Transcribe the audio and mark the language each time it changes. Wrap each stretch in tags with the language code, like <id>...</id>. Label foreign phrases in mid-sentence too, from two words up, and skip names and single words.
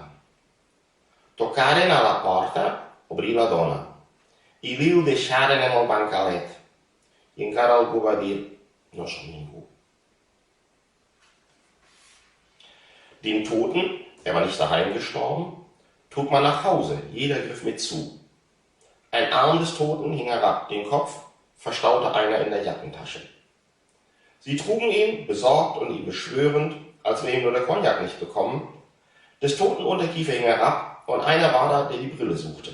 <ca>Tocaren a la porta, obrí la dona, i li'l deixaren en el bancalet, i encara algú va dir, no som ningú.</ca> <de>Den Toten, er war nicht daheim gestorben, trug man nach Hause, jeder griff mit zu. Ein Arm des Toten hing herab, den Kopf verstaute einer in der Jackentasche. Sie trugen ihn, besorgt und ihn beschwörend, als wäre ihm nur der Cognac nicht bekommen, Des Toten Unterkiefer hing herab, und einer war da, der die Brille suchte.</de>